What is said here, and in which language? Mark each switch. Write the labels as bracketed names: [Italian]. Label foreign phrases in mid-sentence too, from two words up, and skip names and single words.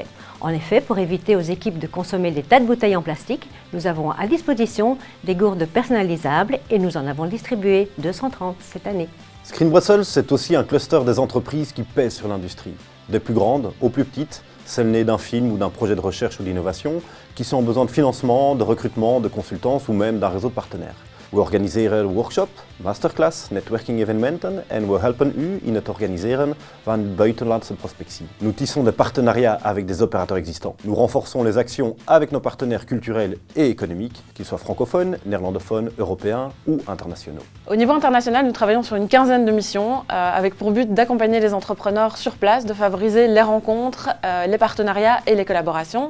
[French] En effet, pour éviter aux équipes de consommer des tas de bouteilles en plastique, nous avons à disposition des gourdes personnalisables et nous en avons distribué 230 cette année. Screen Brussels, c'est aussi un cluster des entreprises qui pèsent sur l'industrie, des plus grandes aux plus petites, celles nées d'un film ou d'un projet de recherche ou d'innovation, qui sont en besoin de financement, de recrutement, de consultance ou même d'un réseau de partenaires. [Dutch] We organiseren workshops, masterclass, networking evenementen en we helpen u in het organiseren van buitenlandse prospectie. [French] Nous tissons des partenariats avec des opérateurs existants. Nous renforçons les actions avec nos partenaires culturels et économiques, qu'ils soient francophones, néerlandophones, européens ou internationaux. Au niveau international, nous travaillons sur une quinzaine de missions avec pour but d'accompagner les entrepreneurs sur place, de favoriser les rencontres, les partenariats et les collaborations.